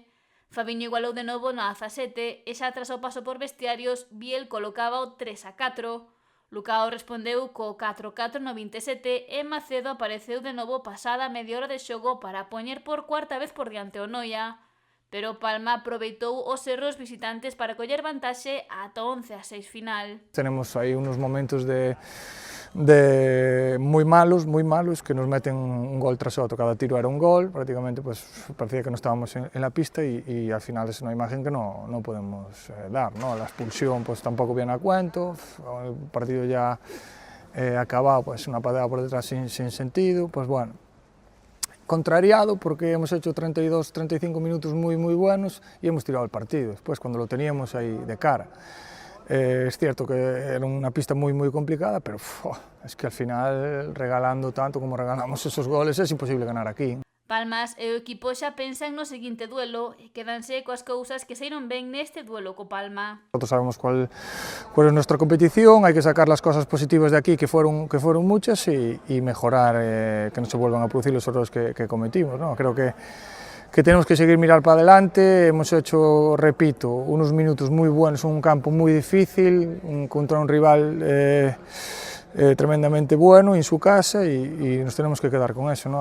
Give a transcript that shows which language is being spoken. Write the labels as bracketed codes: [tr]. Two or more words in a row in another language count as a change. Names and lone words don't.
[gl] Fabiño igualou de novo no 17 e xa tras o paso por vestiarios, Biel colocaba o 3-4. Lucao respondeu co 4-4 no 27 e Macedo apareceu de novo pasada media hora de xogo para poñer por cuarta vez por diante o Noia, pero Palma aproveitou os erros visitantes para coller vantaxe ata 11-6 final. [es] Tenemos aí unos momentos de muy malos, que nos meten un gol tras otro, cada tiro era un gol, prácticamente pues parecía que no estábamos en la pista y al final es una imagen que no podemos dar, ¿no? La expulsión pues tampoco viene a cuento, el partido ya acabado, pues una patada por detrás sin sentido, pues bueno, contrariado porque hemos hecho 32-35 minutos muy buenos y hemos tirado el partido, después cuando lo teníamos ahí de cara. Es cierto que era una pista muy complicada, pero es que al final, regalando tanto como regalamos esos goles, es imposible ganar aquí. [gl] Palmas e o equipo xa pensan no seguinte duelo e quedanse coas cousas que saíron ben neste duelo co Palma. [es] Nosotros sabemos cuál es nuestra competición, hay que sacar las cosas positivas de aquí, que fueron muchas, y mejorar, que no se vuelvan a producir los errores que cometimos, ¿no? Creo que tenemos que seguir mirar para adelante, hemos hecho, repito, unos minutos muy buenos en un campo muy difícil, contra un rival tremendamente bueno en su casa y nos tenemos que quedar con eso, ¿no?